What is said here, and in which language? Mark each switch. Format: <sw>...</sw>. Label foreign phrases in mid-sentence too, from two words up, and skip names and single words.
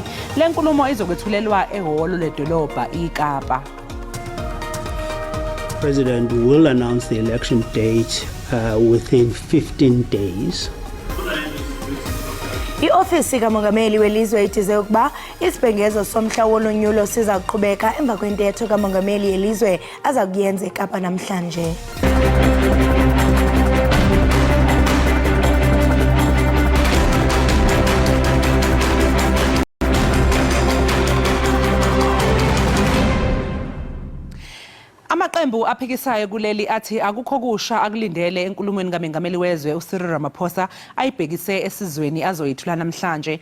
<zu>Le nkulumo izokwethulelwa ehholo ledolobha iKapa.</zu> <en>President will announce the election date within 15 days.</en> <xh>I-ofisi kamongameli welizwe itize ukuba isibhengezo somhla wolonyulo siza kuqhubeka emva kwentetho kamongameli yelizwe aza kuyenza eKapa namhlanje.</xh> <zu>Amaqembu aphikisayo kuleli athi akukho kusha akulindele enkulumweni kamengameli wezwe uCyril Ramaphosa ayibhekise esizweni azoyithula namhlanje.</zu>